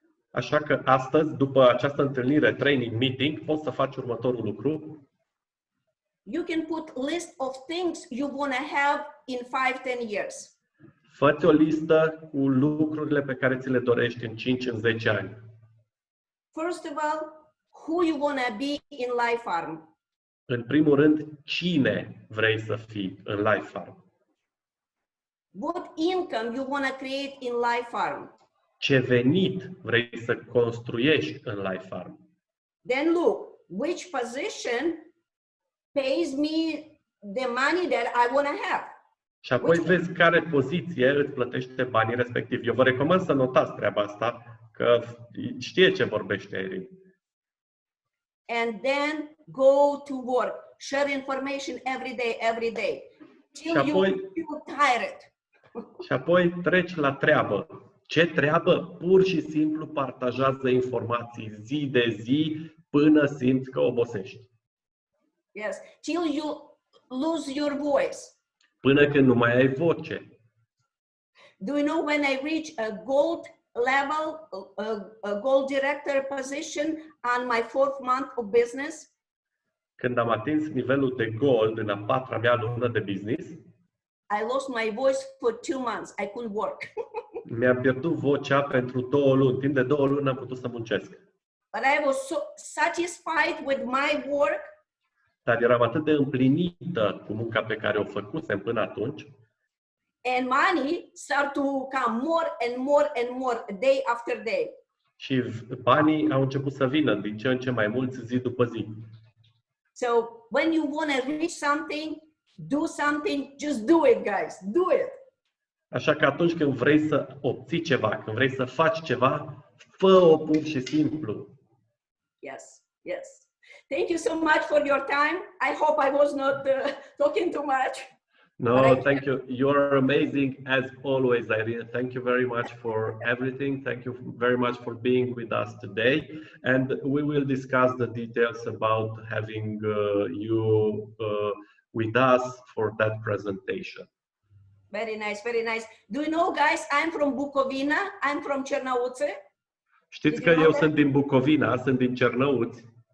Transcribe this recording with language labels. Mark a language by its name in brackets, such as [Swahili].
[Romanian] Așa că astăzi, după această întâlnire, training, meeting, poți să faci următorul lucru. [English] you can put list of things you want to have in 5-10 years. [Romanian] Fă-ți o listă cu lucrurile pe care ți le dorești în 5-10 ani. [English] First of all, who you want to be in Life Farm. [Romanian] În primul rând, cine vrei să fii în Life Farm? [English] What income you want to create in Life Farm. [Romanian] Ce venit vrei să construiești în Life Farm? [English] Then look, which position pays me the money that I want to have. [Romanian] Și apoi vezi care poziție îți plătește banii respectivi. Eu vă recomand să notați treaba asta, că știe ce vorbește Erin. [English] And then go to work. Share information every day. Till you feel tired. [Romanian] Și apoi treci la treabă. Ce treabă? Pur și simplu partajează informații zi de zi până simți că obosești. [English] Yes, till you lose your voice. [Romanian] Până când nu mai ai voce. [English] Do you know when I reach a gold level, a gold director position on my 4th month of business? [Romanian] Când am atins nivelul de gold în a 4-a mea lună de business, [English] I lost my voice for 2 months. I couldn't work. [Romanian] mi-am pierdut vocea pentru 2 luni. Timp de 2 luni n-am putut să muncesc. [English] But I was so satisfied with my work. [Romanian] Dar eram atât de împlinită cu munca pe care o făcusem până atunci. [English] And money start to come more and more and more day after day. [Romanian] Și banii au început să vină din ce în ce mai mulți zi după zi. [English] So when you want to reach something, do something, just do it, guys. Do it. [Romanian] Așa că atunci când vrei să obții ceva, când vrei să faci ceva, fă-o pur și simplu. [English] Yes, yes. Thank you so much for your time. I hope I was not talking too much. No, thank you. You're amazing as always, Irene. Thank you very much for everything. Thank you very much for being with us today. And we will discuss the details about having you with us for that presentation. Very nice, very nice. Do you know, guys, I'm from Bucovina. I'm from Cernăuți. [Romanian] Știți că eu sunt din Bucovina, sunt din Cernăuți.